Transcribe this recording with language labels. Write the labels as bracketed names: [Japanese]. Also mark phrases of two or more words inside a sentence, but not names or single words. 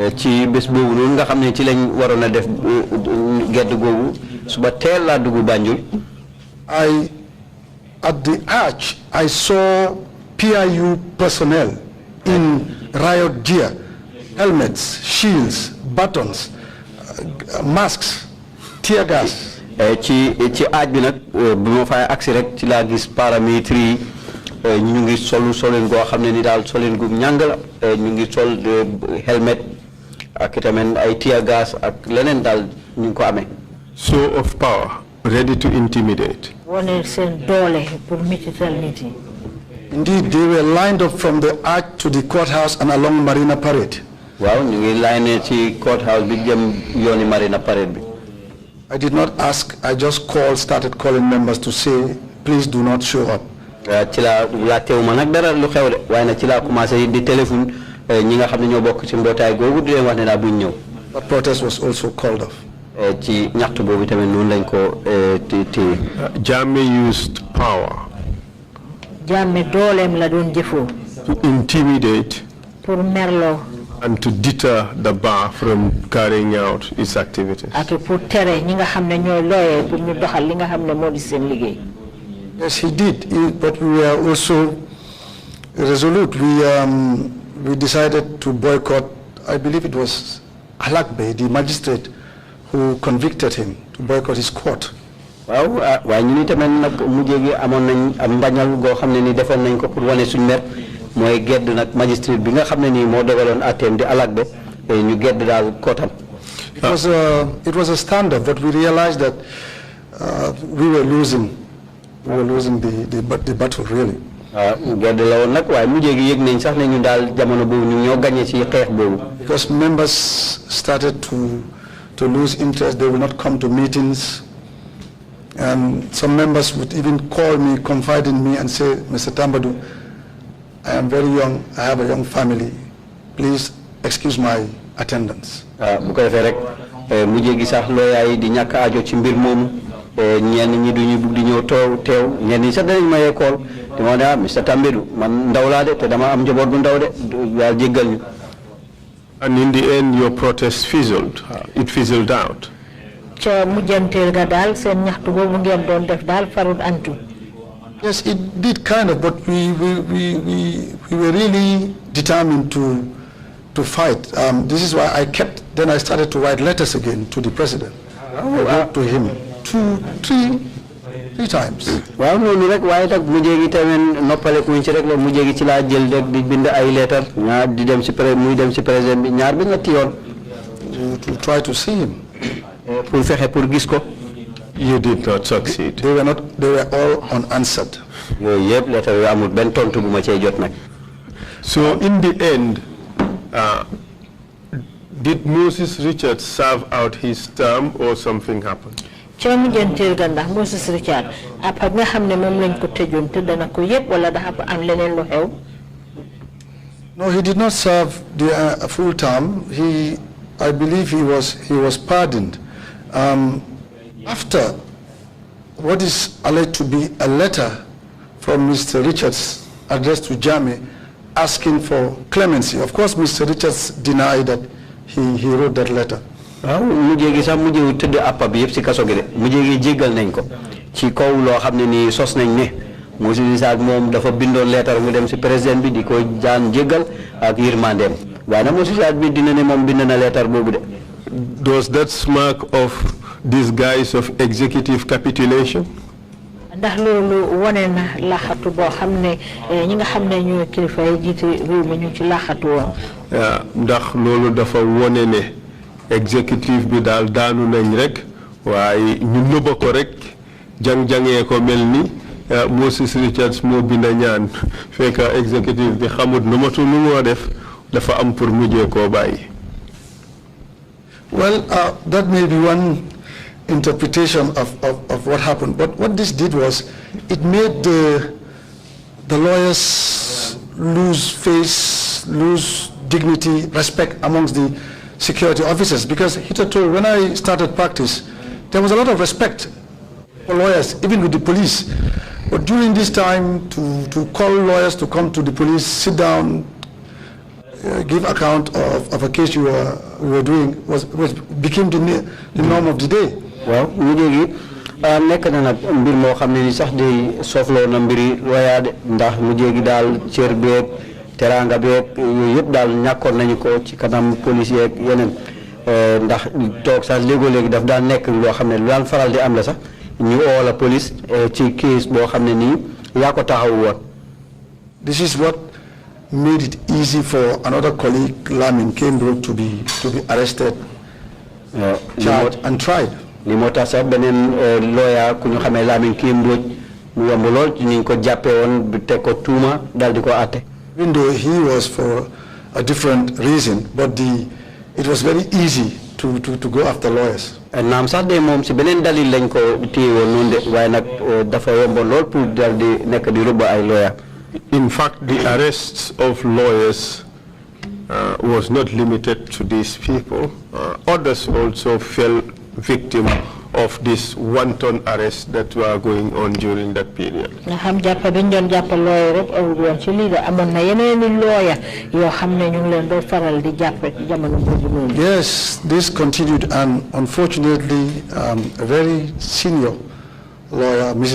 [English] At the arch, I saw PIU personnel in riot gear, helmets, shields, batons, masks, tear gas. [Wolof] ci arch bi nag bu ma fay agsi rek ci laa gis paramilitaires yi ñu ngi solen goo xam ne ni daal solen gu ñàng la ñu ngi sol helmet ak tamit ay [English] tear gas [Wolof] ak leneen daal ñu ngi ko amee. [English] Show of power, ready to intimidate. Indeed, they were lined up from the arch to the courthouse and along Marina Parade. [Wolof] Wow, ñu ngi line ci courthouse bi jëm yooni Marina Parade bi. [English] I did not ask, I just started calling members to say, please do not show up. [Wolof] ci la teewuma nag dara lu xew de waaye nag ci la commencé di téléphone ñi nga xam ne ñoo bokk ci mbootaay googu di leen wax ne daal buñ ñëw. [English] But protest was also called off. [Wolof] ci ñaxtu boobu tamit noonu lañ ko téye. [English] Jammeh used power. [Wolof] Jammeh dooleem la doon jëfoo. [English] To intimidate. [Wolof] pour merloo. [English] And to deter the bar from carrying out its activities. [Wolof] ak pour tere ñi nga xam ne ñooy looyee pour ñu doxal li nga xam ne moo di seen liggéey. [English] Yes, he did, but we were also resolute. We decided to boycott, I believe it was Alakbe, the magistrate who convicted him, to boycott his court. Waaw waaye ñu ni tamit nag mujjee gi amoon nañ am mbañal goo xam ne ni defoon nañ ko pour wane suñu mer mooy gedd nag magistrate bi nga xam ne nii moo dogaloon atteem di alagbe ñu gedd daal kootam. It was a standoff, but we realized that we were losing the battle really. Gedd la woon nag waaye mujjee gi yëg nañ sax ne ñu daal jamono boobu ñu ñoo gagné ci xeex boobu. Because members started to lose interest. They will not come to meetings. And some members would even call me, confide in me and say, Mr. Tambadou, I am very young, I have a young family. Please excuse my attendance. [Wolof] Bu ko defee rek mujjee gi sax looyaa yi di ñàkk aajo ci mbir moomu ñenn ñi duñu bugg di ñëw teew ñenn ñi sax danañ mayee kool di ma ne Mr. Tambadou man ndaw laa de te dama am njaboot bu ndaw de daal jéggal ñu. [English] And in the end, your protest fizzled. It fizzled out. Yes, it did kind of, but we were really determined to fight. This is why then I started to write letters again to the president. I wrote to him three times. [Wolof] Waaw noonu rek waaye nag mujjee gi tamit noppale kuñ ci rek la mujjee gi ci laa jël rek di bind ay lettre ñaar di dem ci muy dem ci président bi ñaar bi ñetti yoon. [English] To try to see him. [Wolof] Pour fexe pour gis ko. [English] You did not succeed. They were all unanswered. [Wolof] Yooyu yëpp lettre yu amul benn tontu bu ma cee jot nag. [English] So in the end, did Moses Richards serve out his term or something happened? [Wolof] Moses Richard nga xamne mom lañ ko tëjoon te dana ko yépp wala dafa am leneen lu xew. [English] No, he did not serve the full term. I believe he was pardoned after what is alleged to be a letter from Mr. Richards addressed to Jammeh asking for clemency. Of course, Mr. Richards denied that he wrote that letter. [Wolof] Mujjee gi sax mujjee wu tëdd appa bi yëpp ci kaso gi de mujjee gi jéggal nañ ko ci kaw loo xam ne nii sos nañ ne Moses Richard moom dafa bindoon leetar mu dem ci président bi di ko jaan jéggal ak yërmandeem waaye nag Moses Richard bi dina ne moom bind na leetar boobu de. [English] Does that smack of disguise of executive capitulation? [Wolof] Ndax loolu wane na laxatu boo xam ne ñi nga xam ne ñooy kilifa yi jiite réew mi ñu ci laxatu woon. Ndax loolu dafa wone ne executive bi daal daanu nañ rek waaye ñu nëbba ko rek jang-jangee ko mel ni Moses Richards moo binda ñaan fekk executive bi xamut nu matu nu moo def dafa am pour mujjee koo bàyyi. [English] Well, that may be one interpretation of what happened, but what this did was it made the lawyers lose face, lose dignity, respect amongst the security officers, because hitherto when I started practice there was a lot of respect for lawyers, even with the police, but during this time to call lawyers to come to the police, sit down, give account of a case you were doing became the norm of the day. Well, [Wolof] mujjee nekk na nag mbir moo xam ne ni sax di soofloo na mbiri lawyer de ndax mujjee gi daal cër beeg teranga beeg yooyu yëpp daal ñàkkoon nañu ko ci kanam policier ak yeneen ndax toog sax léegi daf daan nekk loo xam ne lu daan faral di am la sax ñu oo la police ci case boo xam ne nii yaa ko taxaw woon. [English] This is what made it easy for another colleague, Lamin Cambridge, to be arrested, charged and tried. [Wolof] Li moo tax sax beneen lawyer ku ñu xamee Lamin Cambridge mu yomb lool ci ñu ko jàppee woon bi teg ko tuuma daal di ko àtte. [English] Even though he was for a different reason, but it was very easy to go after lawyers. [Wolof] Naam sax de moom si beneen dalil lañ ko téye woon noonu de waaye nag dafa yomboon lool pour daal di nekk di rëbb ay lawyer. [English] In fact, the arrests of lawyers was not limited to these people. Others also fell victim of this wanton arrests that were going on during that period. Yes, this continued, and unfortunately, a very senior lawyer, Mrs.